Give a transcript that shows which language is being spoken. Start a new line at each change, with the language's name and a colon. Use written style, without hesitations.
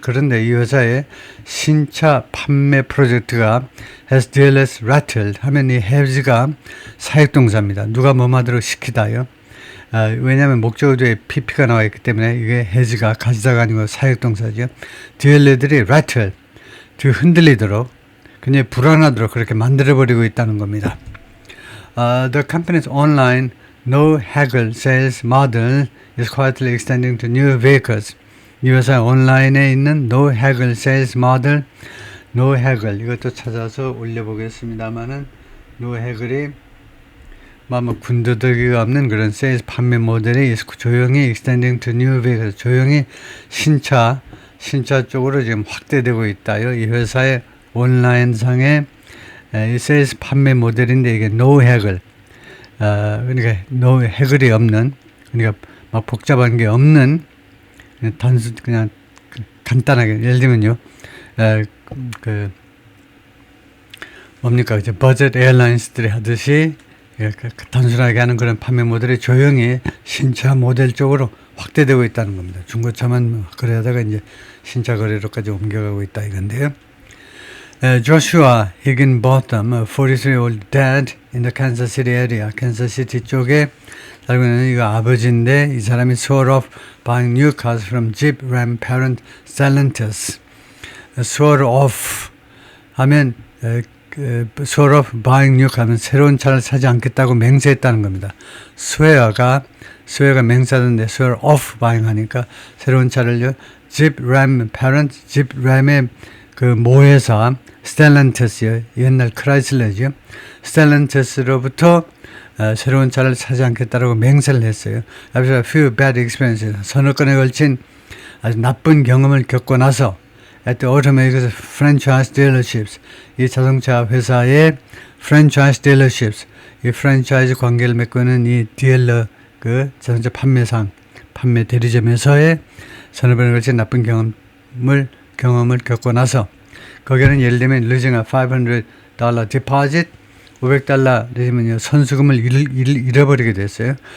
Korean: 그런데 이 회사의 신차 판매 프로젝트가
English: has dealers rattled
Korean: 하면 이 has가 사역동사입니다. 누가 뭐하도록 시키다요. 왜냐하면 목적어 뒤에 pp가 나와 있기 때문에 이게 has가 가시다가 아니고 사역동사죠. 딜러들이 rattle, 흔들리도록 굉장히 불안하도록 그렇게 만들어버리고 있다는 겁니다.
English: The company's online no haggle sales model is quietly extending to new vehicles.
Korean: 이 회사 온라인에 있는
English: no haggle sales model,
Korean: no haggle 이것도 찾아서 올려보겠습니다만은 no haggle이 군더더기가 없는 그런 세일즈 판매 모델이 조용히
English: extending to new vehicles,
Korean: 조용히 신차 쪽으로 지금 확대되고 있다요. 이 회사의 온라인상의 이 세일즈 판매 모델인데 이게 no haggle, 그러니까 no haggle이 없는, 그러니까 막 복잡한 게 없는 단순 그냥 간단하게 예를 들면요, 뭡니까 이제 버젯 에어라인스들이 하듯이 단순하게 하는 그런 판매 모델이 조용히 신차 모델 쪽으로 확대되고 있다는 겁니다. 중고차만 거래하다가 이제 신차 거래로까지 옮겨가고 있다 이건데요.
English: Joshua Higginbotham, a 43-year-old dad in the Kansas City area,
Korean: 캔자스 시티 쪽에 살고 있는 이거 아버지인데 이 사람이
English: sort of buying new cars from Jeep Ram parent Stellantis.
Korean: sort of 하면
English: sort of buying new
Korean: 하면 새로운 차를 사지 않겠다고 맹세했다는 겁니다. 스웨어가 맹세하던데
English: sort of buying
Korean: 하니까 새로운 차를요.
English: Jeep Ram parent,
Korean: Jeep Ram의 모회사 스텔란티스요. 옛날 크라이슬러죠. 스텔란티스로부터 새로운 차를 사지 않겠다고 맹세를 했어요.
English: After a few bad experiences,
Korean: 서너 건에 걸친 아주 나쁜 경험을 겪고 나서
English: at the automaker franchise dealerships,
Korean: 이 자동차 회사의
English: franchise dealerships,
Korean: 이 프랜차이즈 관계를 맺고 있는 이 딜러 자동차 판매 대리점에서의 서너 번에 걸친 나쁜 경험을 겪고 나서 거기는 예를 들면
English: losing a $500 deposit,
Korean: $500면 선수금을 잃어버리게 됐어요.